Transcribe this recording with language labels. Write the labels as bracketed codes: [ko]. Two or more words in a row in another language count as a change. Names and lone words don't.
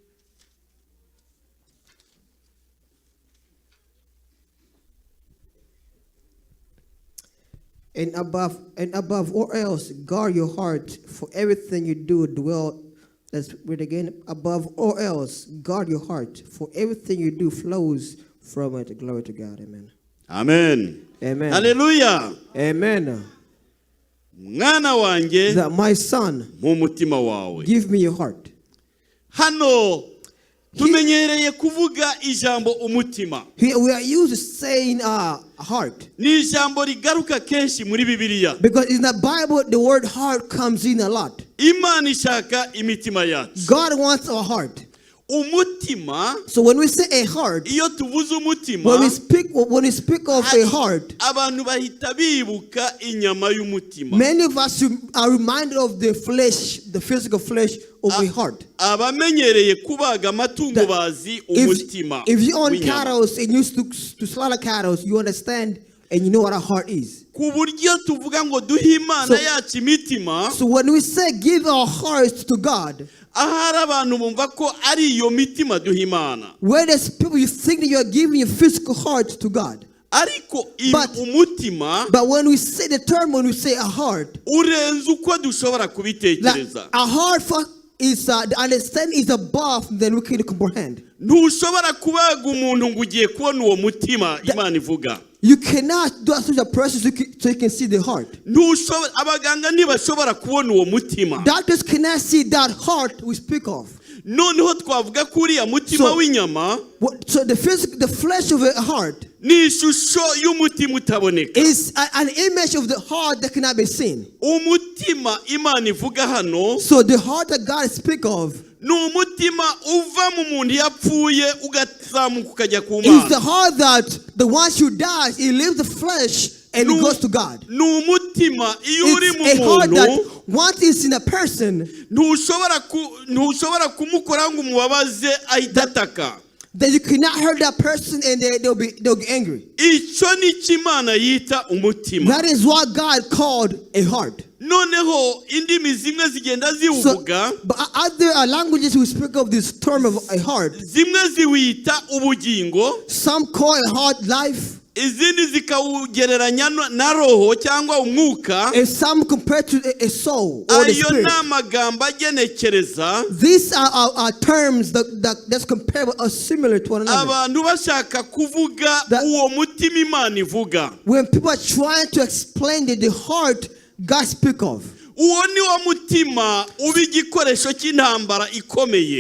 [en] And above all else, guard your heart, for everything you do dwell. Let's read again. Above all else, guard your heart, for everything you do flows from it. Glory to God. Amen. Amen. Amen. Hallelujah. Amen. [rw] Mwana wanjye, [en] That my son, [rw] mu mutima wawe. [en] give me your heart. [rw] Hano tumenyereye kuvuga ijambo umutima. [en] We are used to saying heart. [rw] Ni ijambo rigaruka kenshi muri Bibiliya. [en] Because in the Bible, the word heart comes in a lot. [rw] Imana ishaka imitima yacu. [en] God wants our heart. [rw] Umutima, [en] So when we say a heart, [rw] iyo tuvuze umutima, [en] when we speak of a heart, [rw] abantu bahita bibuka inyama y'umutima. [en] many of us are reminded of the flesh, the physical flesh of a heart. [rw] Abamenyereye kubaga amatungo bazi umutima. [en] If you own [rw] w'inyama. [en] cattle and used to slaughter cattle, you understand and you know what a heart is. [rw] Ku buryo tuvuga ngo duhe Imana yacu imitima, [en] So when we say give our hearts to God, [rw] ahari abantu bumva ko ari iyo mitima duha Imana. [en] where there's people you think that you are giving your physical heart to God. [rw] Ariko [en] But- [rw] umutima [en] But when we say the term, when we say a heart, [rw] urenze uko dushobora [en] like [rw] kubitekereza. [en] a heart is the understanding is above than we can comprehend. [rw] Ntushobora kubaga umuntu ngo ugiye kubona uwo mutima Imana ivuga. [en] You cannot do such a process so you can see the heart. [rw] Abaganga ntibashobora kubona uwo mutima. [en] Doctors cannot see that heart we speak of. [rw] Noneho twavuga ko uriya mutima w'inyama [en] So the flesh of a heart [rw] ni ishusho y'umutima utaboneka. [en] is an image of the heart that cannot be seen. [rw] Umutima Imana ivuga hano [en] So the heart that God speaks of [rw] ni umutima uva mu muntu yapfuye ugazamuka ukajya ku [en] is the [rw] Mana. [en] heart that the once you die, he leaves the flesh and he goes to God. [rw] Ni umutima iyo uri mu [en] It's a heart that [rw] muntu [en] once it's in a person, [rw] ntushobora kumukora ngo umubabaze ahita ataka. [en] that you cannot hurt that person and they'll get angry. [rw] Icyo ni cyo Imana yita umutima. [en] That is what God called a heart. [rw] Noneho indimi zimwe zigenda [en] So, [rw] ziwuvuga, [en] but other languages who speak of this term of a heart, [rw] zimwe ziwita ubugingo, [en] some call a heart life, [rw] izindi zikawugereranya na roho cyangwa umwuka. [en] and some compare to a soul or the [rw] Ayo [en] spirit. [rw] ni amagambo agenekereza [en] These are terms that's comparable or similar to one another. [rw] abantu bashaka kuvuga [en] That- [rw] uwo mutima Imana ivuga. [en] When people are trying to explain the heart God speaks of. [rw] Uwo ni wo mutima uba igikoresho cy'intambara ikomeye.